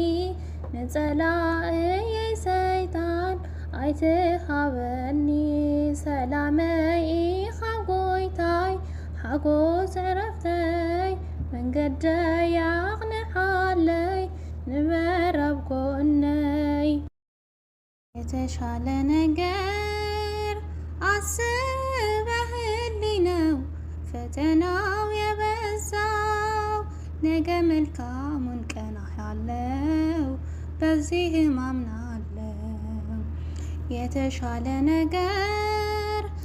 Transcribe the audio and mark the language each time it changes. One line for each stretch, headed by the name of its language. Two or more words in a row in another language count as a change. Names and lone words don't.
Tigrinya: ንጸላእይ ሰይጣን ኣይትሃበኒ ሰላመይ ኢኻ ጎይታይ ሓጎስ ዕረፍተይ መንገደይ ያቕንዓለይ ንበር ኣብ ጎነይ
Amharic: የተሻለ ነገር አስበህልኝ ነው ፈተናው የበዛው ነገ መልካሙን ቀን አያለው በዚህም አምናለው የተሻለ ነገር